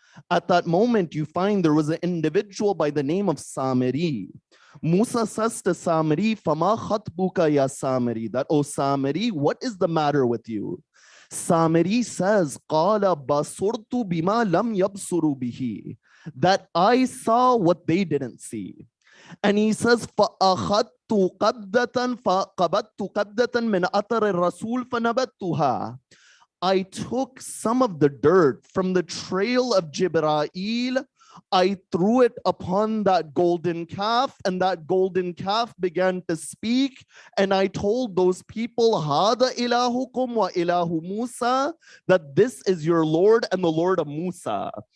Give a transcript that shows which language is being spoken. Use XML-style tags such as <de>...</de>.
<en>At that moment, you find there was an individual by the name of Samiri. Musa says to Samiri,</en> <ar>Fama khatbuka ya Samiri,</ar> <en>that, oh Samiri, what is the matter with you? Samiri says,</en> <ar>Qala basurtu bima lam yabsuru bihi,</ar> <en>that I saw what they didn't see. And he says,</en> <ar>فَأَخَذْتُ قَبْدَةً فَقَبَدْتُ قَبْدَةً مِنْ أَثَرِ الرَّسُولِ فَنَبَتُّهَا.</ar> <en>I took some of the dirt from the trail of Jibreel, I threw it upon that golden calf, and that golden calf began to speak, and I told those people,</en> <ar>Hada ilahukum wa ilahu Musa,</ar> <en>that this is your Lord and the Lord of Musa.</en>